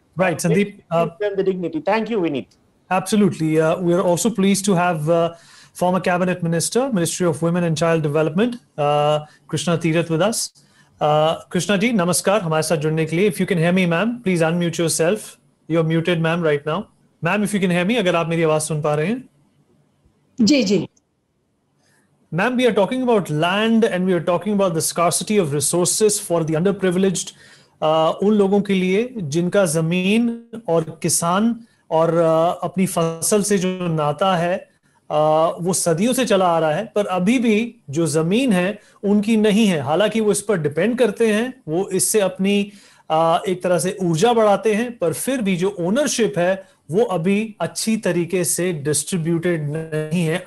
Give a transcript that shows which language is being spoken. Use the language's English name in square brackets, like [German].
[English] Right, Sandeep. The dignity. Thank you, Vineet. Absolutely. We are also pleased to have former Cabinet Minister, Ministry of Women and Child Development, Krishna Tirath with us. Krishna ji, namaskar. [Hindi] हमारे साथ जुड़ने के लिए. [English] If you can hear me, ma'am, please unmute yourself. You're muted, ma'am, right now. Ma'am, if you can hear me, [Hindi] अगर आप मेरी आवाज सुन पा रहे हैं. जी जी. [English] Ma'am, we are talking about land and we are talking about the scarcity of resources for the underprivileged. [Hindi] उन लोगों के लिए जिनका जमीन और किसान और अपनी फसल से जो नाता है वो सदियों से चला आ रहा है, पर अभी भी जो जमीन है उनकी नहीं है. हालांकि वो इस पर डिपेंड करते हैं, वो इससे अपनी एक तरह से ऊर्जा बढ़ाते हैं, पर फिर भी जो ओनरशिप है वो अभी अच्छी तरीके से डिस्ट्रीब्यूटेड नहीं है.